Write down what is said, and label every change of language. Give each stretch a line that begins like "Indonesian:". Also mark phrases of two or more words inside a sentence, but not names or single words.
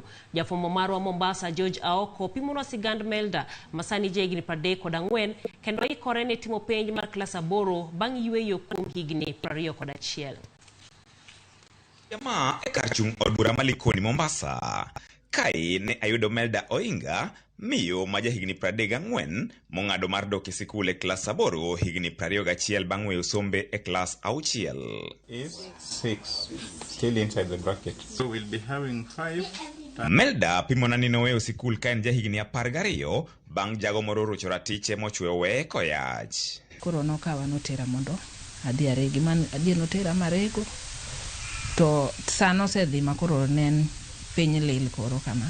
Luo (Kenya and Tanzania): Jafwambo marwa Mombasa George Aoko pimonwa Sigand Melda masani jahigni 34 kendo ikore ne timo penj mar klas 8 bang' yweyo kuom higni 21. Jamaa e kar chung' od bura malikoni Mombasa. Kae ne ayudo Melda Oinga, miyo ma jahigni 34 mong'ado mar dok e sikul e klas 8 higni 21 bang' weyo sombe e klas 6.
English: Is 6 still inside the bracket. So we'll be having 5.
Luo (Kenya and Tanzania): Melda pimona ni noweyo sikul ka en jahigni 12 bang' jago moro rocho ratiche mochweyo weye koyach. Koro nokawa notera mondo adhi aregi man adhi notera marego to sano sedhi makoro nen piny lil koro kama.